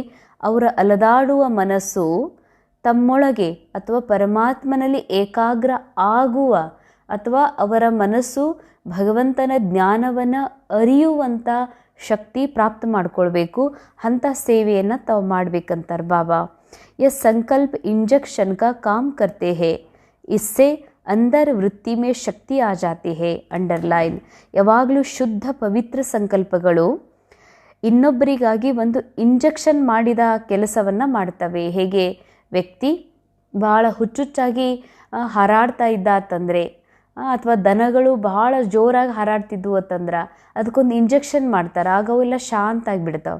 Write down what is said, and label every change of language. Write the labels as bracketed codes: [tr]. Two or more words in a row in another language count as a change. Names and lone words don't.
[kn] ಅವರ ಅಲದಾಡುವ ಮನಸ್ಸು ತಮ್ಮೊಳಗೆ ಅಥವಾ ಪರಮಾತ್ಮನಲ್ಲಿ ಏಕಾಗ್ರ ಆಗುವ ಅಥವಾ ಅವರ ಮನಸ್ಸು ಭಗವಂತನ ಜ್ಞಾನವನ್ನು ಅರಿಯುವಂಥ ಶಕ್ತಿ ಪ್ರಾಪ್ತ ಮಾಡ್ಕೊಳ್ಬೇಕು. ಅಂಥ ಸೇವೆಯನ್ನು ತಾವು ಮಾಡಬೇಕಂತಾರೆ ಬಾಬಾ. [hi] यह संकल्प इंजेक्शन का काम करते हैं. इससे अंदर वृत्ति में शक्ति आ जाती है. अंडरलाइन. [kn] ಯಾವಾಗಲೂ ಶುದ್ಧ ಪವಿತ್ರ ಸಂಕಲ್ಪಗಳು ಇನ್ನೊಬ್ಬರಿಗಾಗಿ ಒಂದು ಇಂಜೆಕ್ಷನ್ ಮಾಡಿದ ಕೆಲಸವನ್ನು ಮಾಡ್ತವೆ. ಹೇಗೆ ವ್ಯಕ್ತಿ ಬಹಳ ಹುಚ್ಚುಚ್ಚಾಗಿ ಹಾರಾಡ್ತಾ ಇದ್ದ ಅಂತಂದರೆ ಅಥವಾ ದನಗಳು ಬಹಳ ಜೋರಾಗಿ ಹಾರಾಡ್ತಿದ್ವು ಅಂತಂದ್ರೆ ಅದಕ್ಕೊಂದು ಇಂಜೆಕ್ಷನ್ ಮಾಡ್ತಾರೆ, ಆಗ ಅವೆಲ್ಲ ಶಾಂತ ಆಗಿಬಿಡ್ತಾವೆ.